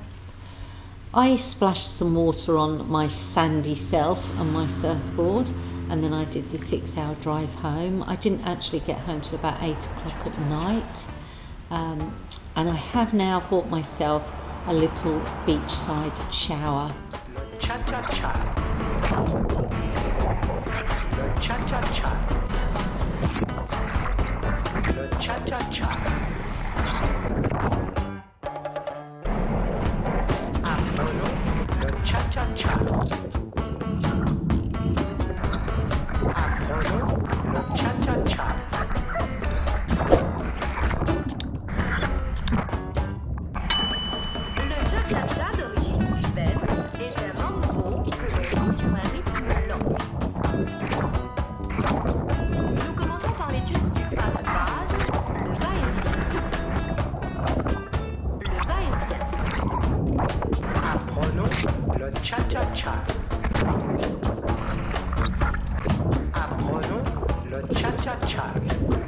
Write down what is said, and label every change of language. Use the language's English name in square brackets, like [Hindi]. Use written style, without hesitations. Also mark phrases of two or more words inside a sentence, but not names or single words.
[English] I splashed some water on my sandy self and my surfboard, and then I did the 6-hour drive home. I didn't actually get home till about 8 o'clock at night. And I have now bought myself a little beachside shower. [French] Cha-cha-cha. Cha-cha-cha. Cha-cha-cha. cha-cha-cha. Apprenons le cha-cha-cha. Le cha-cha-cha d'origine cubaine est un mambo que l'on joue sur un rythme lent. Nous commençons par l'étude du pas de base, le va-et-vient. Le va-et-vient. Apprenons le cha-cha-cha. Apprenons le cha-cha-cha.